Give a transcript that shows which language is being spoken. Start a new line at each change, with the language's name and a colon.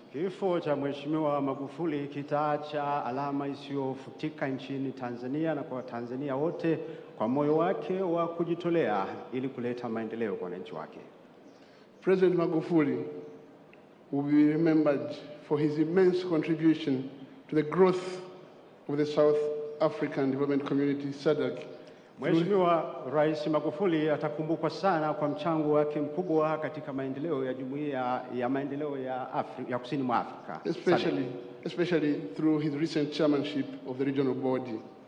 Swahili: Kifo cha Mheshimiwa Magufuli kitaacha alama isiyofutika nchini Tanzania na kwa Tanzania wote kwa moyo wake wa kujitolea ili kuleta maendeleo kwa wananchi wake.
English: President Magufuli will be remembered for his immense contribution to the growth of the South African Development Community, SADC.
Swahili: Mheshimiwa Rais Magufuli atakumbukwa sana kwa mchango wake mkubwa katika maendeleo ya Jumuiya ya Maendeleo ya Kusini mwa Afrika,
English: especially through his recent chairmanship of the regional body.